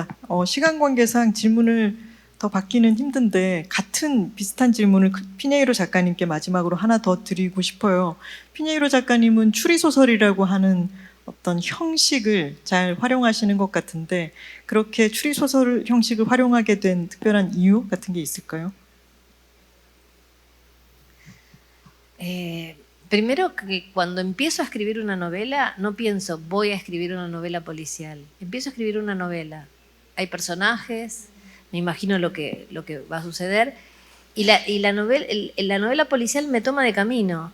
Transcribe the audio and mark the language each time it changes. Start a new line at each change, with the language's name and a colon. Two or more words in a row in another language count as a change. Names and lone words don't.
Korean: 시간 관계상 질문을 더 받기는 힘든데 같은 비슷한 질문을 피네이로 작가님께 마지막으로 하나 더 드리고 싶어요. 피네이로 작가님은 추리소설이라고 하는 어떤 형식을 잘 활용하시는 것 같은데 그렇게 추리소설 형식을 활용하게 된 특별한 이유 같은 게 있을까요?
Spanish: Primero que cuando empiezo a escribir una novela, no pienso voy a escribir una novela policial. Empiezo a escribir una novela. Hay personajes, me imagino lo que va a suceder, y la novela policial me toma de camino.